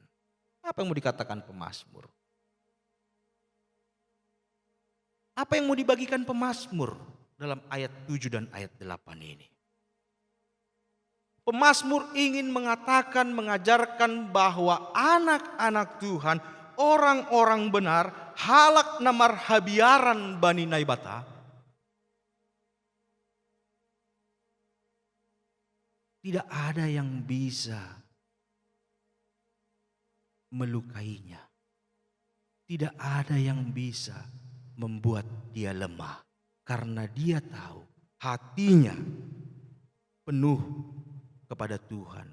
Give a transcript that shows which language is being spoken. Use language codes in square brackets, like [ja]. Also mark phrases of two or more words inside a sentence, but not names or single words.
[id] Apa yang mau dikatakan pemazmur? Apa yang mau dibagikan pemazmur dalam ayat 7 dan ayat 8 ini? Pemazmur ingin mengatakan, mengajarkan bahwa anak-anak Tuhan, orang-orang benar, [bts] halak namar habiaran bani naibata, [id] tidak ada yang bisa melukainya. Tidak ada yang bisa membuat dia lemah. Karena dia tahu hatinya penuh kepada Tuhan.